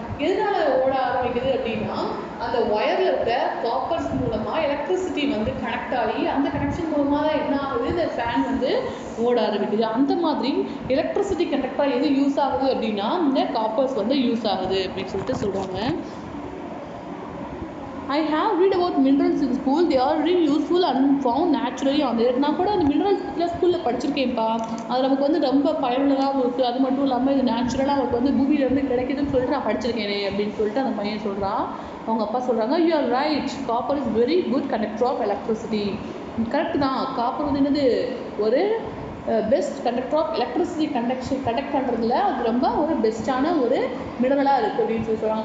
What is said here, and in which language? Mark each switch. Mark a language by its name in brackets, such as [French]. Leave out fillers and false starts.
[Tamil] எதனால ஓட ஆரம்பிக்குது அப்படின்னா அந்த ஒயரில் இருக்க காப்பர்ஸ் மூலமாக எலக்ட்ரிசிட்டி வந்து கனெக்ட் ஆகி அந்த கனெக்ஷன் மூலமாக தான் என்ன ஆகுது இந்த ஃபேன் வந்து ஓட ஆரம்பிக்குது. அந்த மாதிரி எலக்ட்ரிசிட்டி கனெக்டாக எது யூஸ் ஆகுது அப்படின்னா இந்த காப்பர்ஸ் வந்து யூஸ் ஆகுது அப்படின்னு சொல்லிட்டு சொல்கிறாங்க. [English] I have read about minerals in school. They are really useful and found naturally on the earth. [Tamil] நான் கூட அந்த மினரல்ஸ் பற்றிலாம் ஸ்கூலில் படிச்சிருக்கேன்ப்பா. அது நமக்கு வந்து ரொம்ப பயனுள்ளதாகவும் இருக்குது. அது மட்டும் இல்லாமல் இது நேச்சுரலாக நமக்கு வந்து பூமியிலேருந்து கிடைக்குதுன்னு சொல்லிட்டு நான் படிச்சிருக்கேனே அப்படின்னு சொல்லிட்டு அந்த பையன் சொல்கிறான். அவங்க அப்பா சொல்கிறாங்க, [English] You are right, copper is very good conductor of electricity. [Tamil] Correct தான், காப்பர் வந்து என்னது ஒரு [English] best conductor of electricity [Tamil] conduct பண்ணுறதுல அது ரொம்ப ஒரு பெஸ்ட்டான ஒரு மினரலாக இருக்குது அப்படின்னு சொல்கிறாங்க.